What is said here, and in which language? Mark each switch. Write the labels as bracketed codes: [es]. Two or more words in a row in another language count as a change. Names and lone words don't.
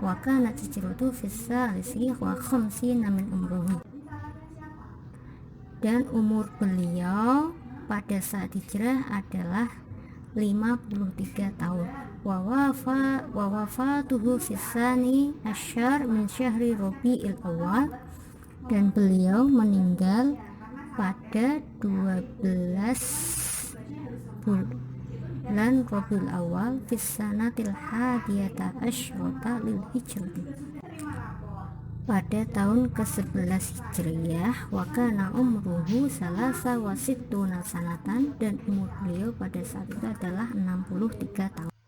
[ar] وكانت هجرته في الثالثة والخمسين من عمره, [id] dan umur beliau pada saat hijrah adalah 53 tahun. [ar] ووفاته في الثاني عشر من شهر ربيع الأول, [id] dan beliau meninggal pada 12 bulan Rabiul Awal [ar] في السنة الحادية عشرة للهجرة, [id] pada tahun ke-11 Hijriyah. [ar] وكان عمره ثلاثا وستين سنة, [id] dan umur beliau pada saat itu adalah 63 tahun.